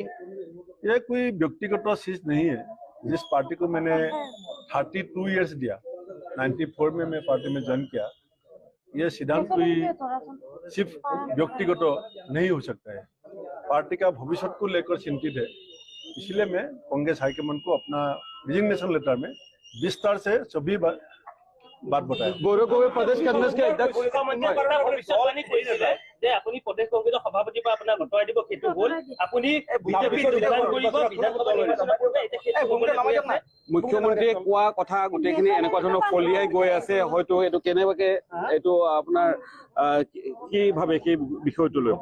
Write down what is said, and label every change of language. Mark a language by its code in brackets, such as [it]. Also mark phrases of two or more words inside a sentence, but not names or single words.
[hi] ये कोई व्यक्तिगत चीज नहीं है। जिस पार्टी को मैंने 32 इयर्स दिया, 94 में मैं पार्टी में ज्वाइन किया, ये सिद्धांत कोई सिर्फ व्यक्तिगत नहीं हो सकता है। पार्टी का भविष्य को लेकर चिंतित है, इसलिए मैं कांग्रेस हाईकमान को अपना [en] resignation letter [hi] में विस्तार से सभी बात बताया। गौरव गोगोई प्रदेश कांग्रेस के अध्यक्ष [as] মুখ্যমন্ত্ৰীয়ে কোৱা কথা গোটেইখিনি এনেকুৱা ধৰণৰ ফলিয়াই গৈ আছে। হয়তো এইটো কেনেবাকে এইটো আপোনাৰ কি ভাবে সেই বিষয়টো লৈ